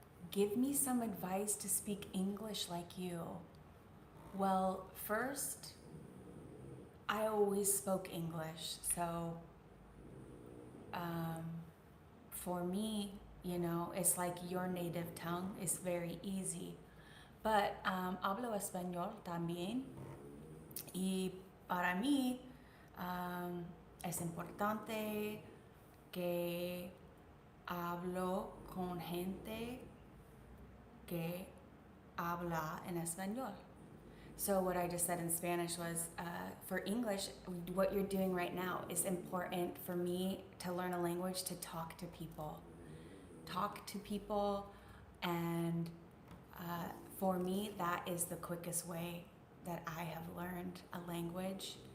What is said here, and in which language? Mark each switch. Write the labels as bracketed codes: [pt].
[en] Give me some advice to speak English like you. Well, first, I always spoke English, so for me, you know, it's like your native tongue is very easy. [es] But hablo español también, y para mí es importante que hablo con gente que habla en español. [en] So what I just said in Spanish was, for English, what you're doing right now is important for me to learn a language, to talk to people. Talk to people, and for me, that is the quickest way that I have learned a language.